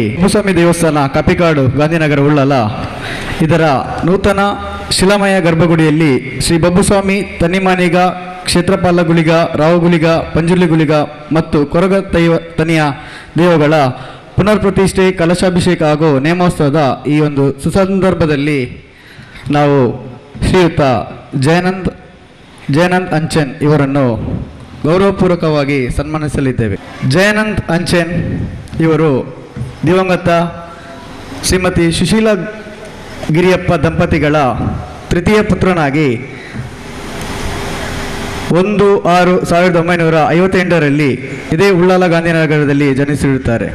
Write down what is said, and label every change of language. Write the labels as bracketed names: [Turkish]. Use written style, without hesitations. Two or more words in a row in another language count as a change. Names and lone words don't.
[Kannada] ಭೂಸ್ವಾಮಿ ದೇವಸ್ಥಾನ ಕಪಿಕಾಡು ಗಾಂಧಿನಗರ ಉಳ್ಳಾಲ ಇದರ ನೂತನ ಶಿಲಾಮಯ ಗರ್ಭಗುಡಿಯಲ್ಲಿ ಶ್ರೀ ಬಬ್ಬುಸ್ವಾಮಿ ತನ್ನಿಮಾನಿಗ ಕ್ಷೇತ್ರಪಾಲ ಗುಳಿಗ ರಾವಗುಳಿಗ ಪಂಜುರ್ಲಿ ಗುಳಿಗ ಮತ್ತು ಕೊರಗ ತನಿಯ ದೇವಗಳ ಪುನರ್ ಪ್ರತಿಷ್ಠೆ ಕಲಶಾಭಿಷೇಕ ಹಾಗೂ ನೇಮೋತ್ಸವದ ಈ ಒಂದು ಸುಸಂದರ್ಭದಲ್ಲಿ ನಾವು ಶ್ರೀಯುತ ಜಯನಂದ್ ಅಂಚನ್ ಇವರನ್ನು ಗೌರವಪೂರ್ವಕವಾಗಿ ಸನ್ಮಾನಿಸಲಿದ್ದೇವೆ. ಜಯನಂದ್ ಅಂಚನ್ ಇವರು ದಿವಂಗತ ಶ್ರೀಮತಿ ಸುಶೀಲಾ ಗಿರಿಯಪ್ಪ ದಂಪತಿಗಳ ತೃತೀಯ ಪುತ್ರನಾಗಿ 1/6/1958 ಇದೇ ಉಳ್ಳಾಲ ಗಾಂಧಿನಗರದಲ್ಲಿ ಜನಿಸಿರುತ್ತಾರೆ.